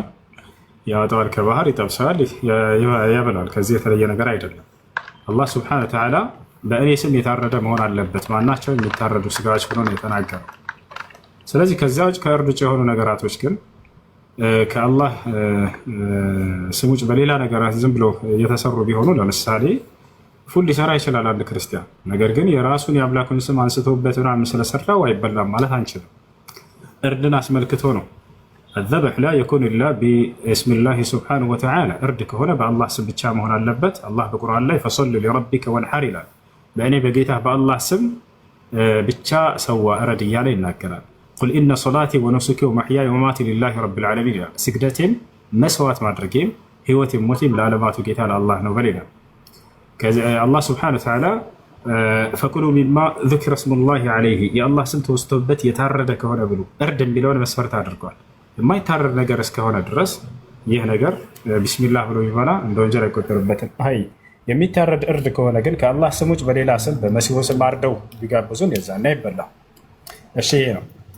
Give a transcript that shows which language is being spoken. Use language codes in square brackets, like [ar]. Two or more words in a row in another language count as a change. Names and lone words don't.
[am] ያወጣዋል ከባህር ይጠብሰዋል፣ ያበላል። ከዚህ የተለየ ነገር አይደለም። አላህ [ar] سبحانه وتعالى [am] በእኔ ስም የታረደ መሆን አለበት ማናቸው የሚታረዱ ስጋዎች ብሎ ነው የተናገረው። ስለዚህ ከዚያ ውጭ ከእርድ ውጭ የሆኑ ነገራቶች ግን ከአላህ ስም ውጭ በሌላ ነገራት ዝም ብሎ የተሰሩ ቢሆኑ ለምሳሌ ፉል ሊሰራ ይችላል አንድ ክርስቲያን። ነገር ግን የራሱን የአምላኩን ስም አንስቶበት ምናምን ስለሰራው አይበላም ማለት አንችልም። እርድን አስመልክቶ ነው። [ar] الذبح لا يكون إلا باسم الله سبحانه وتعالى [am] እርድ ከሆነ በአላህ ስም ብቻ መሆን አለበት። አላህ በቁርአን ላይ [ar] فصل لربك وانحر [am] ይላል። በእኔ በጌታ በአላህ ስም ብቻ ሰዋ እረድ እያለ ይናገራል። [ar] قل إن صلاتي ونسكي ومحياي ومماتي لله رب العالمين [am] ይላል። ስግደቴም መስዋዕት ማድረጌም ህይወቴም ሞቴም ለዓለማቱ ጌታ ለአላህ ነው በሌላ አላህ [ar] سبحانه وتعالى فكلوا مما ذكر اسم الله عليه [am] የአላህ ስም ተወስቶበት የታረደ ከሆነ ብሉ እርድ የሚለውን መስፈርት አድርጓል። የማይታረድ ነገር እስከሆነ ድረስ ይህ ነገር ቢስሚላህ ብሎ ቢበላ እንደ ወንጀል አይቆጠርበትም። አይ የሚታረድ እርድ ከሆነ ግን ከአላህ ስም ውጭ በሌላ ስም በመሲሁ ስም አርደው ቢጋብዙን የዛና ይበላል። እሺ ይሄ ነው።